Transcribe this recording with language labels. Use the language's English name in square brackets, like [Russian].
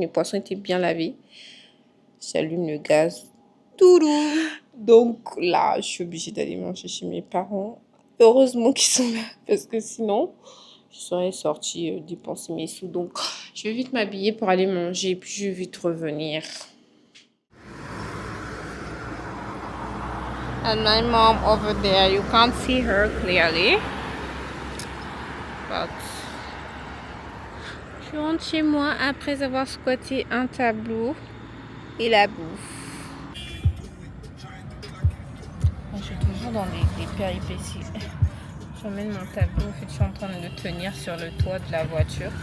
[French] Mes poissons étaient bien lavés. J'allume le gaz. Toulou. Donc, là, je suis obligée d'aller manger chez mes parents. Heureusement qu'ils sont là parce que sinon, je serais sortie dépenser mes sous. Donc, je vais vite m'habiller pour aller manger puis je vais vite revenir. [English] And my mom over there, you can't see her clearly. [French] But je rentre chez moi après avoir squatté un tableau et la bouffe. Je suis toujours dans les péripéties. J'emmène mon tableau, en fait je suis en train de le tenir sur le toit de la voiture.